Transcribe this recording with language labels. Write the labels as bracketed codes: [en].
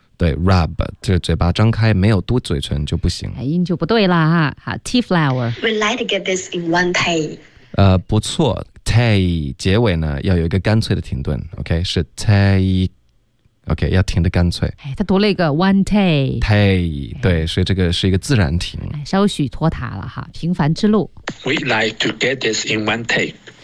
[zh] 对 rub, 这嘴巴张开没有嘟嘴唇就不行，音就不对啦哈。好 ， [en] T flower, we like to get this in one take。 [zh] 不错。Take 结尾呢要有一个干脆的停顿 ，OK 是 take，OK、okay, 要停的干脆。哎，他读了一个 [en] one take。 [zh] Take 对，所以这个是一个自然停。哎，稍许拖沓了哈，平凡之路。 [en] We like to get this in one take.